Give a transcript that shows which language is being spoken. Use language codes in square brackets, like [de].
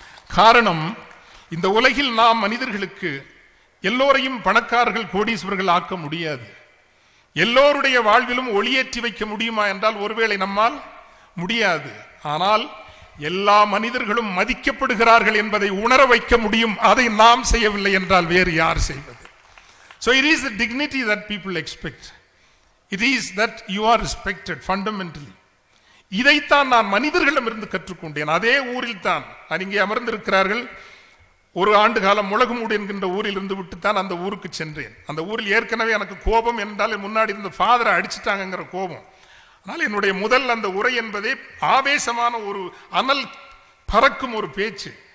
[ta] காரணம், இந்த உலகில் நாம் மனிதர்களுக்கு எல்லோரையும் பணக்காரர்கள், கோடீஸ்வரர்கள் ஆக்க முடியாது. எல்லோருடைய வாழ்விலும் ஒளியேற்றி வைக்க முடியுமா என்றால் ஒருவேளை நம்மால் முடியாது. ஆனால் எல்லா மனிதர்களும் மதிக்கப்படுகிறார்கள் என்பதை உணர வைக்க முடியும். அதை நாம் செய்யவில்லை என்றால் வேறு யார் செய்வது? [en] So it is the dignity that people expect. It is that you are respected fundamentally. [ta] இதைத்தான் நான் மனிதர்களிடமிருந்து கற்றுக்கொண்டேன். அதே ஊரில் தான் இங்கே அமர்ந்திருக்கிறார்கள். ஒரு ஆண்டு காலம் முளகுமூடு என்கின்ற ஊரில் இருந்து விட்டுத்தான் அந்த ஊருக்கு சென்றேன். அந்த ஊரில் ஏற்கனவே எனக்கு கோபம் என்றால் முன்னாடி இருந்த ஃபாதரை அடிச்சுட்டாங்கிற கோபம். ஆனால் என்னுடைய முதல் அந்த உரை என்பதே ஆவேசமான ஒரு அனல் பறக்கும் ஒரு பேச்சு.